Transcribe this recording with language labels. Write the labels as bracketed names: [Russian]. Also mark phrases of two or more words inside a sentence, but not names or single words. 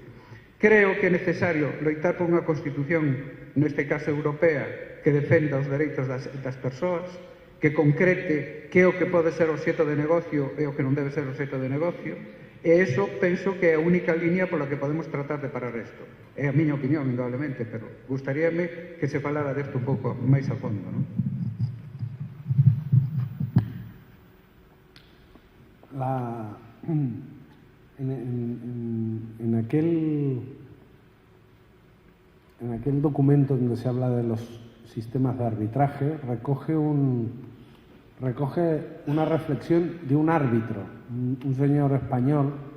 [Galician] Creo que é necesario loitar por unha Constitución, neste caso europea, que defenda os dereitos das persoas, que concrete que é o que pode ser obxecto de negocio e o que non debe ser obxecto de negocio, e iso penso que é a única línea pola que podemos tratar de parar isto. É a miña opinión, indudablemente, pero gustaríame que se falara disto un pouco máis a fondo, non? [Spanish] En aquel documento donde se habla de los sistemas de arbitraje, recoge una reflexión de un árbitro, un señor español